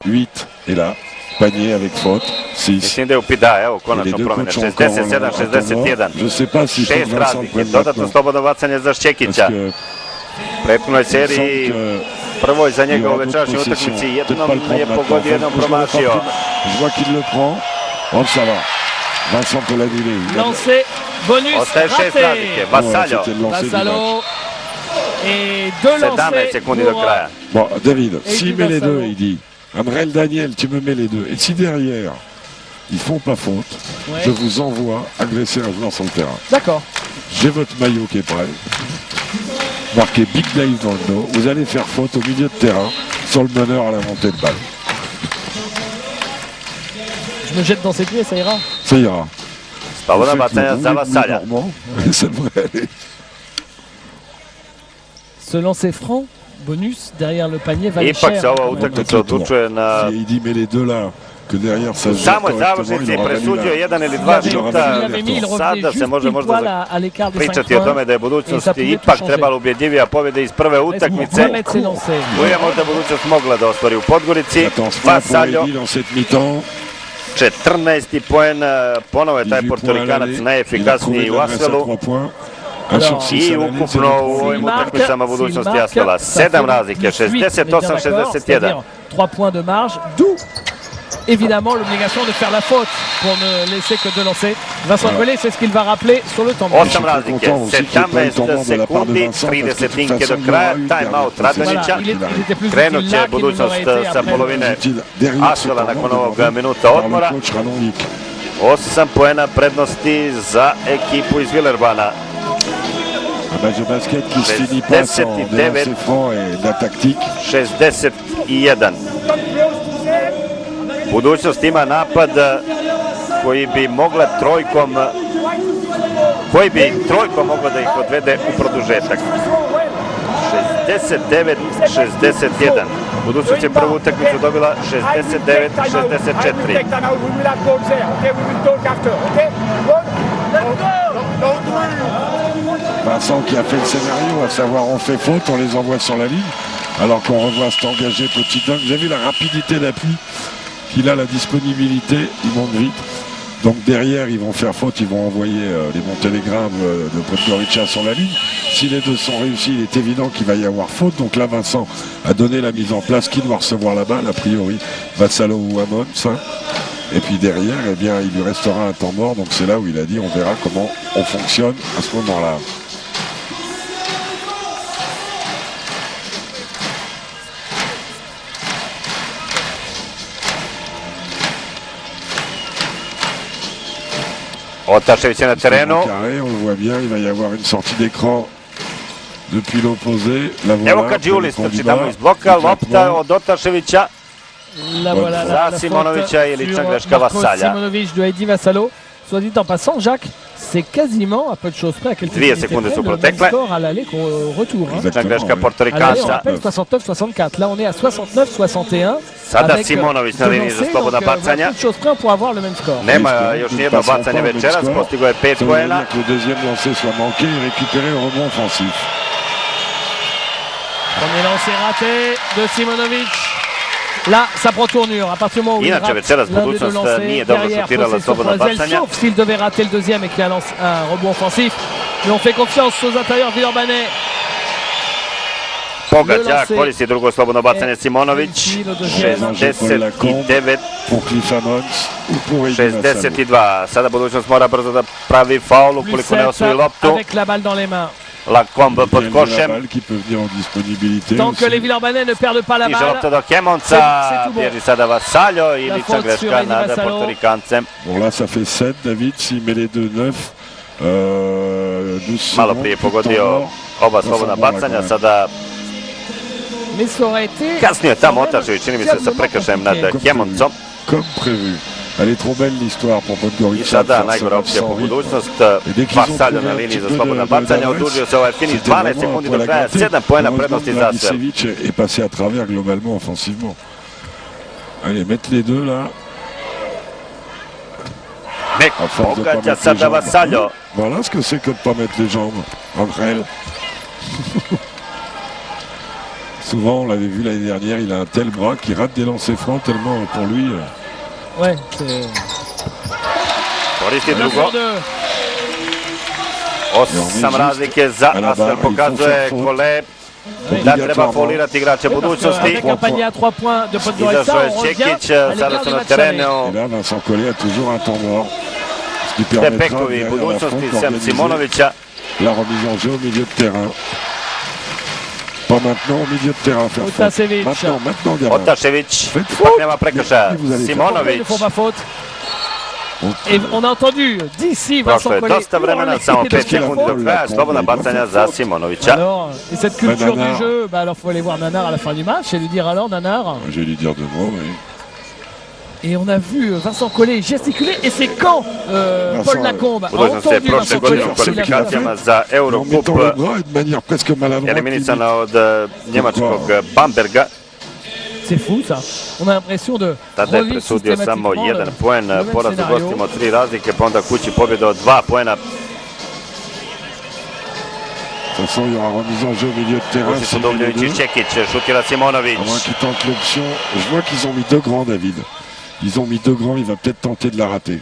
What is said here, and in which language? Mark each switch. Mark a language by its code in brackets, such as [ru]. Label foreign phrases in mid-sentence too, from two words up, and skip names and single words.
[fr] 8 et là, panier avec faute, 6. [sr] Mislim da je upida, evo, konačno promene, 67-61. [fr] Je sais pas si [sr] 6 razlike, dodatno slobodno bacanje za Šćekića. Prethodnoj seriji, prvoj za njega u večerašnjoj utakmici, jednom je pogodio, jednom promašio. [fr] Je vois qu'il le prend. Oh, ça va. Vincent peut l'annuler. Lancé, bonus, [sr] ostaje 6 [fr] raté. [sr] razlike, Vassallo. [fr] Vassallo. Et deux lancés [sr] 17 sekundi do kraja. [fr] Bon, David, s'il met les Vassallo. deux, il dit Amrel Daniel, tu me mets les deux. Et si derrière, ils font pas faute, Ouais. je vous envoie agresser un joueur sur le terrain. D'accord. J'ai votre maillot qui est prêt. Marqué Big Dave dans le dos. Vous allez faire faute au milieu de terrain sur le meneur à la montée de balle. Je me jette dans ses pieds, ça ira. Ça ira. [sr] Slobodna bacanja za Vassalja. [fr] Ça devrait aller. Ce lancer franc, bonus, derrière le panier, va [sr] Ipak se ova utakmica odlučuje na... [fr] Il dit mais les deux là, que derrière ça [sr] U se samoj [fr] jette correctement, [sr] završnici [fr] il aura valu [sr] presuđio [fr] la- [sr] jedan ili dva šuta. Sada se može možda pričati o tome da je budućnost ipak trebala ubjedljivija pobjeda iz prve utakmice. Tu je možda budućnost mogla da ostvari u Podgorici. Vassallo, [fr] Eddy dans cette mi-temps. [sr] 14. poen, ponovo je taj Portorikanac najefikasniji u Asvelu. I ukupno u ovim utakmicama budućnosti Asvela 7 razlike, 68-61. [fr] 3 points de marge, d'où évidemment l'obligation de faire la faute pour ne laisser que 2 lancers. Vincent Collet, c'est ce qu'il va rappeler sur le temps. [sr] 8 razlike, 17 sekundi, 30 do kraja, time-out Radonjića. Krenut će budućnost sa polovine Asvela nakon ovog minuta odmora. 8 poena prednosti za ekipu iz Villerbana. [fr] Un match de basket qui se finit pas sans des lancers francs et de la tactique. [sr] 61. Budućnost ima napad koji bi mogla trojkom mogla da ih odvede u produžetak. 69-61. Budućnost je prvu utakmicu dobila 69-64. [fr] Vincent qui a fait le scénario, à savoir on fait faute, on les envoie sur la ligne, alors qu'on revoit cet engagé petit dingue. Vous avez vu la rapidité d'appui qu'il a, la disponibilité, il monte vite. Donc derrière, ils vont faire faute, ils vont envoyer les Monténégrammes de Podgorica sur la ligne. Si les deux sont réussis, il est évident qu'il va y avoir faute. Donc là, Vincent a donné la mise en place. Qui doit recevoir la balle? A priori, Vassallo ou Amon, ça. Et puis derrière, eh bien, il lui restera un temps mort. Donc c'est là où il a dit, on verra comment on fonctionne à ce moment-là. [sr] Otašević je na terenu. [fr] On le voit bien, il va y avoir une sortie d'écran depuis l'opposé. [sr] Evo kad Đulis trči tamo iz bloka, lopta od Otaševića za Simonovića i lična greška Vassalja. [fr] Simonović de Eddy Vassallo. Soit dit en passant, Jacques, c'est quasiment à peu de choses près, à quelques minutes près, le même score à l'aller qu'au retour. [sr] Lična greška [fr] On [sr] Portorikanca. [fr] rappelle 69-64. Là, on est à 69-61. [sr] Sada Simonović na liniji za slobodna bacanja. Nema još nijedno bacanje večeras, postigo je 5 poena. [fr] Le deuxième lancé soit manqué et récupéré au rebond offensif. Premier lancé raté de Simonović. Là, ça prend tournure. À partir du moment où il rate l'un des deux lancers, derrière, José Soprazel, sauf s'il devait rater le deuxième et qu'il y a un rebond offensif. Mais on fait confiance aux intérieurs villeurbanais. [sr] Pogađa, koristi drugo slobodno bacanje Simonović. 69-62. Sada budućnost mora brzo da pravi faul ukoliko ne osvoji loptu. [fr] Avec la balle dans les mains. [sr] Lacombe pod košem. [fr] Tant que les Villeurbanais ne perdent pas la balle. [sr] Stiže lopta do Kemonca, bježi sada Vassallo i lična greška nad Portorikancem. [fr] Bon là ça fait 7, David, s'il met les deux 9. [sr] Malo prije pogodio oba slobodna bacanja, sada kasnije tamo Otašević, čini mi se sa prekršajem nad Kemoncom. [fr] Comme prévu. Elle est trop belle l'histoire pour Podgorica. [sr] I sada najgora opcija po budućnost. Vassallo na liniji za slobodna bacanja. Odužio se ovaj finiš 12 sekundi do kraja. 7 poena prednosti za Asvel. [fr] Est passé à travers globalement offensivement. Allez, mettre les deux là. [sr] Nek pogađa sada Vassallo. [fr] Voilà ce que c'est que de ne pas mettre les jambes. Entre elles. souvent, on l'avait vu l'année dernière, il a un tel bras qu'il rate des lancers francs tellement pour lui. Ouais, c'est... [sr] Koristi drugo. 8 razlike za Asvel, pokazuje Kole da treba faulirati igrače budućnosti. [fr] Avec un panier à 3 points de Podgorica, [sr] izašao je Čekić, sada su na terenu. [fr] Et là, Vincent Collet a toujours un temps mort. Ce qui [sr] Te [fr] permettra [sr] bekovi [fr] derrière la [sr] budućnosti, [fr] faute [sr] sem [fr] d'organiser [sr] Simonovića. [fr] la remise en jeu au milieu de terrain. Pas maintenant au milieu de terrain faire faute. [sr] Otašević. [fr] Maintenant gamin. [sr] Otašević, [fr] Faites [sr] ipak [fr] faute. [sr] nema prekršaja. [fr] Vous allez faire [sr] Simonović. [fr] Ils ne font pas faute. Et on a entendu d'ici [sr] Prošlo [fr] Vincent [sr] je [fr] Collet. [sr] dosta vremena, samo 5 sekundi do kraja, slobodna bacanja za Simonovića. [fr] Alors, et cette culture Nanar. du jeu, bah alors faut aller voir Nanar à la fin du match et lui dire alors Nanar. Je vais lui dire 2 mots, oui. Et on a vu Vincent Collet gesticuler et c'est quand Paul Lacombe a [sr] Budućnost je [fr] entendu [sr] prošle [fr] Vincent [sr] godine u [fr] Collet. [sr] kvalifikacijama za [fr] En [sr] Eurocup [fr] mettant le bras et de manière presque maladroite. [sr] eliminisana od njemačkog Bamberga. [fr] C'est fou ça. On a l'impression de [sr] Tada je [fr] revivre [sr] presudio samo [fr] systématiquement [sr] 1 [fr] le [sr] poen, [fr] même [sr] poraz u [fr] scénario. [sr] gostima od 3 razlike, pa onda kući pobjeda od 2 poena. [fr] De toute façon, il y aura remise en jeu au milieu de terrain. [sr] Kući su Duvljević i Čekić, šutira Simonović. [fr] À moins qu'il tente l'option. Je vois qu'ils ont mis 2 grands, David. Ils ont mis 2 grands, il va peut-être tenter de la rater.